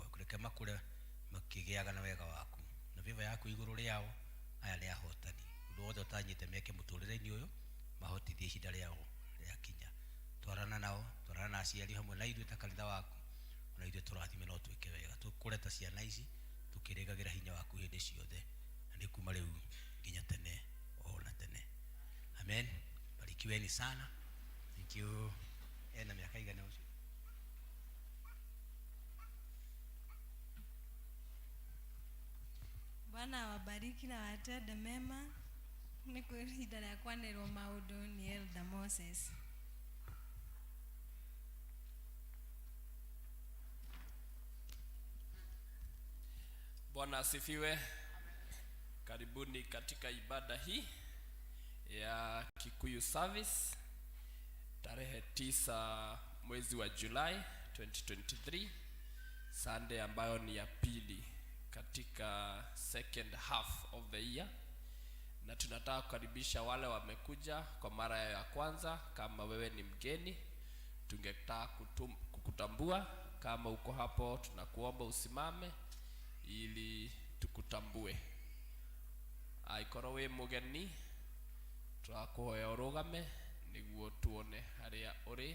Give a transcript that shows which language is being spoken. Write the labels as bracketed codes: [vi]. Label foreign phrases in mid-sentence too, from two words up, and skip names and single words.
[ki] kureke makure makigiaga na wega waku na viva yaku iguru riao aya ni ahotani undu wothe utanyite meke muturire-ini uyu mahotithie ihinda riao riakinya twarana nao twarana na aciari hamwe na ithuĩ ta kanitha waku na ithuĩ tũrathime no twĩke wega tũkũre ta ciana ici tũkĩrĩgagĩra hinya waku hĩndĩ ciothe na nĩ kuma rĩu nginya tene o na tene amen. [sw] Barikiweni sana. [en] Thank you. [sw] Na miaka [ki] igana ucio [sw] Bwana wabariki na watende mema. [ki] Ni kwa ihinda rĩa kwanĩrwo maũndũ ni Elder Moses. [sw] Bwana asifiwe. Karibuni katika ibada hii ya Kikuyu service tarehe 9 mwezi wa Julai 2023, Sunday ambayo ni ya pili katika [en] second half of the year, [sw] na tunataka kukaribisha wale wamekuja kwa mara ya kwanza. Kama wewe ni mgeni, tungetaka kukutambua. Kama uko hapo, tunakuomba usimame ili tukutambue. [ki] Aikoro we mugeni, twakuhoya urugame niguo tuone haria uri.